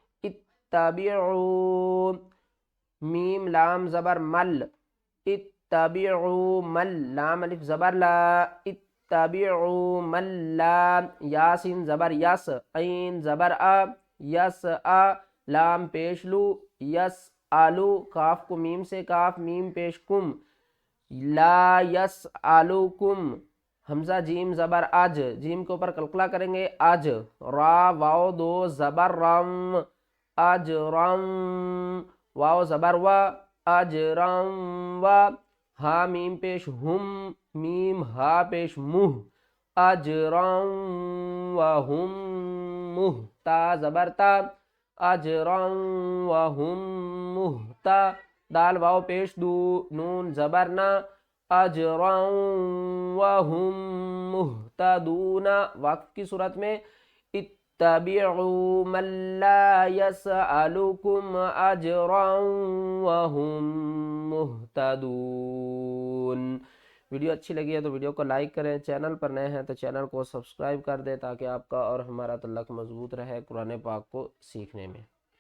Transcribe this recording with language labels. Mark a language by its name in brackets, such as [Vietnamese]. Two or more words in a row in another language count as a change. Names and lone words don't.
[Urdu] اتبعوا، میم لام زبر مل، اتبعوا مل، لام الف زبر لا، اتبعوا مل لا، یاسین زبر یس، عین زبر ا، یس ا، لام پیش لو، یس آلو، کاف کو میم سے کاف، میم پیش کم، لا یس آلو کم، حمزہ جیم زبر اج، جیم کے اوپر قلقلہ کریں گے، اج، را واو دو زبر رم، اج رم، واو زبر و، اج رم و، ہا میم پیش ہم، میم ہا پیش مہ، اج رم و ہم مہ، تا زبر تا، اجرا وهم مہتا، دال واو پیش دو، نون زبر نا، اجرا وهم مہتدون، وقف کی صورت میں [Arabic] اتبعوا من لا يسألكم اجرا وهم مہتدون۔ [Urdu] ویڈیو اچھی لگی ہے تو ویڈیو کو لائک کریں، چینل پر نئے ہیں تو چینل کو سبسکرائب کر دیں تاکہ آپ کا اور ہمارا تعلق مضبوط رہے قرآن پاک کو سیکھنے میں۔